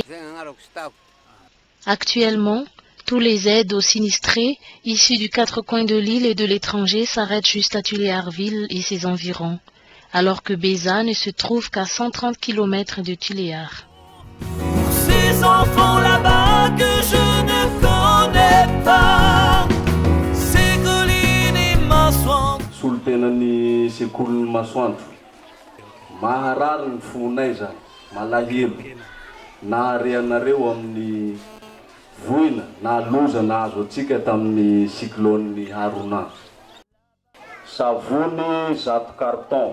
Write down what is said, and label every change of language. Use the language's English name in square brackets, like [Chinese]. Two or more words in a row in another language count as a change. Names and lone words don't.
[French] Actuellement, tous les aides aux sinistrés issus du quatre coins de l'île et de l'étranger s'arrêtent juste à Tuléarville et ses environs, alors que Beza ne se trouve qu'à 130 km de Tuléar. Pour ces enfants là-bas que je ne connais pas, ces collines et Masoandro. [Malagasy] Sultenani sekoly Masoandro. Maharary ny fonay zany, malahelo. Nahareanareo amin'ny voina na loza nahazo atsika tamin'ny cyclone Haruna. Savony 100 carton.